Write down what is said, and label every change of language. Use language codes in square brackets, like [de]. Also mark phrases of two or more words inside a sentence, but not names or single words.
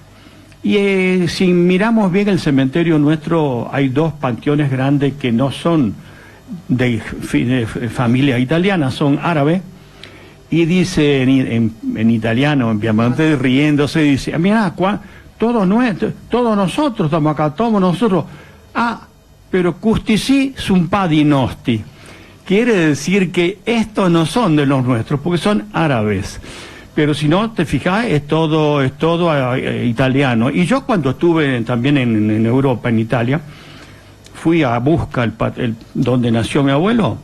[es] Y si miramos bien el cementerio nuestro, hay 2 panteones grandes que no son de familia italiana, son árabes. Y dice en italiano, en piemontés, riéndose, dice, mira, todos nosotros estamos acá, todos nosotros. [pms] Ah, pero custi un pa di nostri. [es] Quiere decir que estos no son de los nuestros, porque son árabes. Pero si no, te fijas, es todo italiano. Y yo cuando estuve también en Europa, en Italia, fui a buscar donde nació mi abuelo.